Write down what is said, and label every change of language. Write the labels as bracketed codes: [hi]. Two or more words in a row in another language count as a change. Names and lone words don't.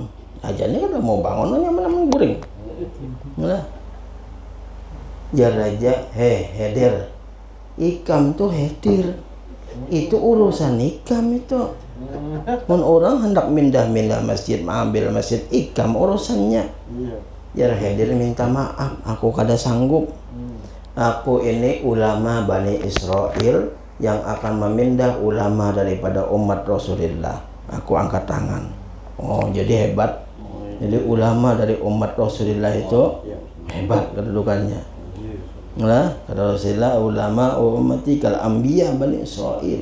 [bjn] Raja ini kada mau bangun hanya menang goreng. Nah, ya raja, Khidir, ikam tuh Khidir, itu urusan ikam itu. Mun orang hendak mindah masjid, ambil masjid, ikam urusannya. Ya Khidir minta maaf, aku kada sanggup. [id] Aku ini ulama Bani Israel yang akan memindah ulama daripada umat Rasulullah. [bjn] Aku angkat tangan. Oh, jadi hebat. [id] Jadi ulama dari umat Rasulullah itu hebat kedudukannya. Nah, kata Rasulullah, [ar] ulama ummati kal anbiya [id] Bani Israel.